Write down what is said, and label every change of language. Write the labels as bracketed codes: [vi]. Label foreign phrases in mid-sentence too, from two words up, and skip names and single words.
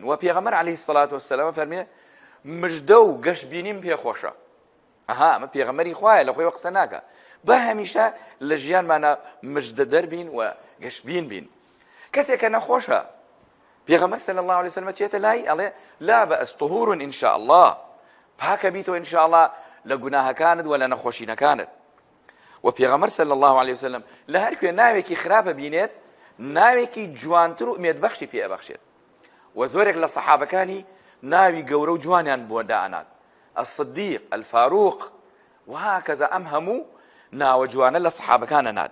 [ckb] و پێغەمبەر [ar] عەلەیهی السەڵات وەسسەلام [ckb] فەرمێ مژدە و گەشبینیم پێخۆشە. ئەمە پێغەمبەری خوایە، لە خۆی قسە ناکە، بە هەمیشە لە ژیانمانە مژدە دەربین و گەشبین بین. کەسێک کە نەخۆشە، پێغەمبەر [ar] صلی الله عليه وسلم [ckb] چێتە لای ئەڵێ [ar] لا بەئس طهور إن شاء الله، [ckb] پاکە بیتەوە [ar] إن شاء الله [ckb] لە گوناهەکانت و لە نەخۆشینەکانت. و پێغەمبەر [ar] صلی الله عليه وسلم [ckb] لە هەر کوێ ناوێکی خراپە بینێت، ناوێکی جوانتر و ئومێدبەخشی پێ ئەبەخشێت. و زۆرێک لە سەحابەکانی ناوی گەورە و جوانیان بۆ دائنات [ar] الصدیق الفاروق وهكذا [ckb] ئەم هەموو ناوە جوانە لە سەحابەکانە نات.